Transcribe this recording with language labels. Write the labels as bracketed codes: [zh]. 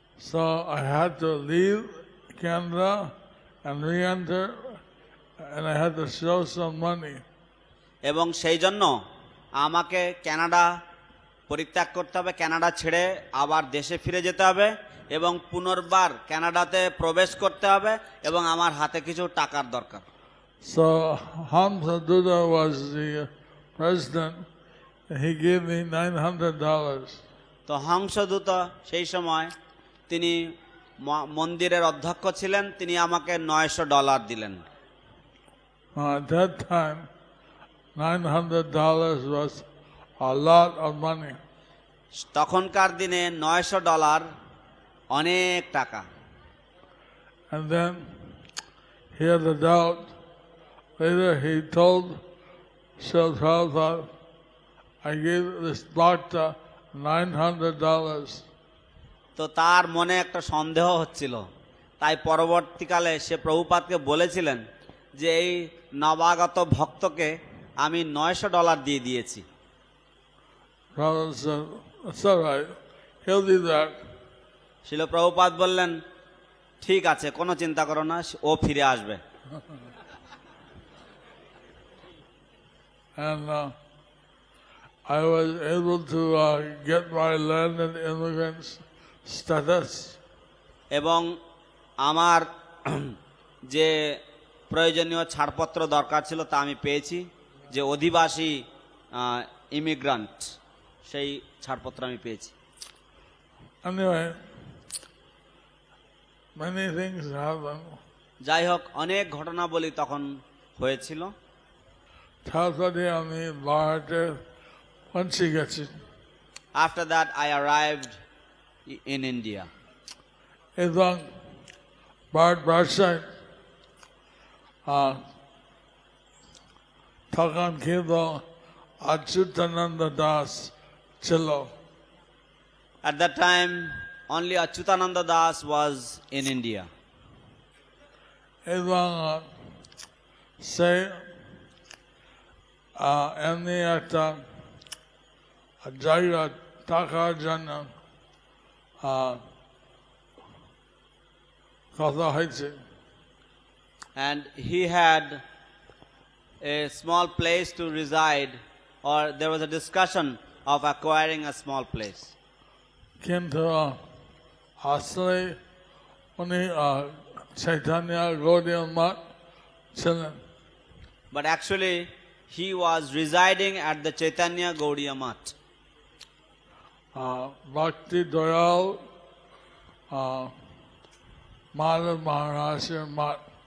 [en] So I had to leave Canada and re-enter, and I had to show some money. [bn] এবং সেই জন্য আমাকে Canada পরিত্যাগ করতে হবে, কানাডা ছেড়ে আবার দেশে ফিরে যেতে হবে এবং পুনর্বার কানাডাতে প্রবেশ করতে হবে এবং আমার হাতে কিছু টাকার দরকার। [en] So Hamza Duda was the president, and he gave me $900. [bn] তো হংসদূত সেই সময় তিনি মন্দিরের অধ্যক্ষ ছিলেন, তিনি আমাকে $900 দিলেন। [en] At that time, $900 was a lot of money. [bn] তখনকার দিনে $900 অনেক টাকা। [en] And then he had a doubt. Later he told Srila Prabhupada, I gave this bhakta $900. [bn] তো তার মনে একটা সন্দেহ হচ্ছিল, তাই পরবর্তীকালে সে প্রভুপাদকে বলেছিলেন যে এই নবাগত ভক্তকে আমি $900 দিয়ে দিয়েছি। [en] Prabhupada said, that's all right, he'll do that. [bn] শিল প্রভুপাদ বললেন ঠিক আছে, কোনো চিন্তা করো না, ও ফিরে আসবে। [en] And I was able to get my landed immigrant status. [bn] এবং আমার যে প্রয়োজনীয় ছাড়পত্র দরকার ছিল তা আমি পেয়েছি, যে অধিবাসী ইমিগ্রান্ট সেই ছাড়পত্র আমি পেয়েছি। [en] Anyway, many things happened. [bn] যাই হোক, অনেক ঘটনাবলী তখন হয়েছিল। তারপরে আমি ভারতে পৌঁছে গেছি। [en] After that I arrived in India. [bn] এবং ভারতবর্ষে তখন কিন্তু অচ্যুতানন্দ দাস ছিল। [en] At that time only Achyutananda Das was in India. [bn] এবং সে এমনি একটা জায়গা থাকার জন্য কথা হয়েছে। [en] And he had a small place to reside, or there was a discussion of acquiring a small place. [bn] কিন্তু আসলে উনি চৈতন্য গৌড়ীয় মঠ ছিলেন। [en] But actually he was residing at the Chaitanya Gaudiya Math. Bhakti Dayal Madhav Maharaj's Math.